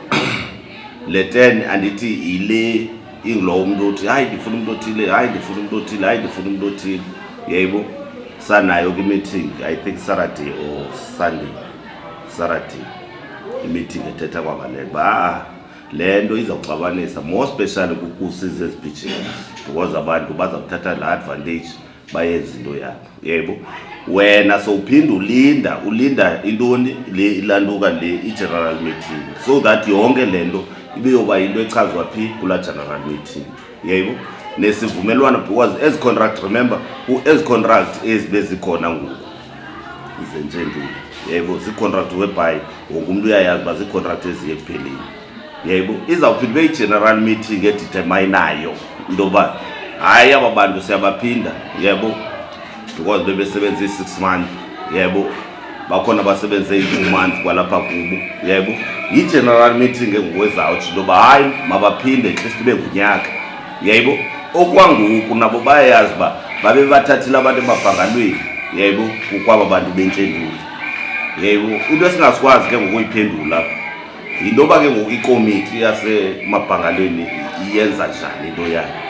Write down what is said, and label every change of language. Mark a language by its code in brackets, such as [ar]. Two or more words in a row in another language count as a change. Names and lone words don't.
[xh] le 10 andithi ile ingilowo umuntu othi hayi ndifuna umuntu othile hayi ndifuna umuntu othile hayi ndifuna umuntu othile yayibo sanayo ke [en] meeting I think Saturday or Sunday Saturday [xh] i-meeting ethetha kwabaleka ba lento izawuxabanisa [en] more especially [xh] kusize ezibhijini because abantu bazawuthatha la advantage bayenza into yabo yebo wena sowuphinda ulinda intoni le ilanduka le i- [en] general meeting so that [xh] yonke lento ibe yoba into echazwa phi kula [en] general meeting [xh] yebo nesivumelwano [en] because as contract remember as contract [xh] ezibezikhona ngoku izenjendulo yebo zi-contract whereby wonke umuntu uyayazi uba zi-contract eziye ekupheleni yebo izawuphinda ibe yi- [en] general meeting [xh] edeterminayo into yoba hayi aba bantu siyabaphinda yebo because bebesebenze i-6 months yebo bakhona abasebenze i-2 months kwalapha kubo yebo yi- [en] general meeting [xh] engowezawuthi into yoba hayi mabaphinde [en] at least [xh] ibe ngunyaka yebo okwangoku nabo bayayazi uba babe bathathile abantu emabhangalweni yebo kukwaba bantu bentshendulo yebo into esingasikwazi ke ngokuyiphendula yinto yoba ke ngoku ikomiti yasemabhangalweni iyenza njani into yayo